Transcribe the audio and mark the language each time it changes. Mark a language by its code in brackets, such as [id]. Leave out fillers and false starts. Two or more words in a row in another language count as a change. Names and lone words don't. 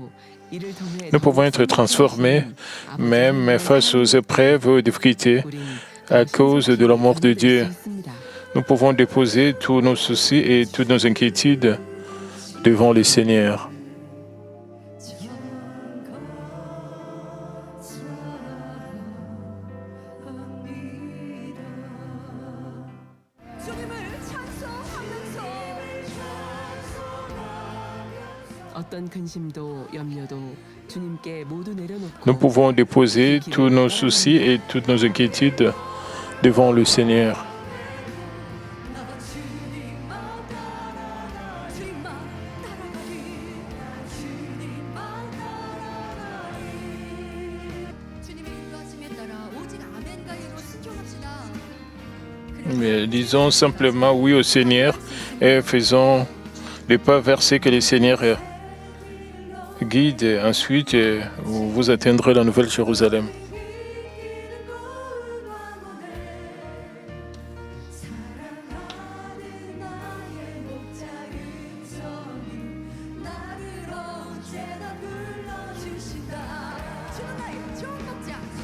[fr] Nous pouvons être transformés, même face aux épreuves et aux difficultés. à cause de l'amour de Dieu. [ko] 수 있습니다. [fr] Nous pouvons déposer tous nos soucis et toutes nos inquiétudes devant le Seigneur. [ko] 어떤 근심도 염려도 주님께 모두 내려놓고 [fr] Nous pouvons déposer tous nos soucis et toutes nos inquiétudes devant le Seigneur. [ko] 주님의 인도하심에 따라 오직 아멘과 예로 순종합시다. [fr] Mais disons simplement oui au Seigneur et faisons les pas versés que le Seigneur guide. Ensuite, vous atteindrez la Nouvelle Jérusalem. [ko] 주는 나의 좋은 목자.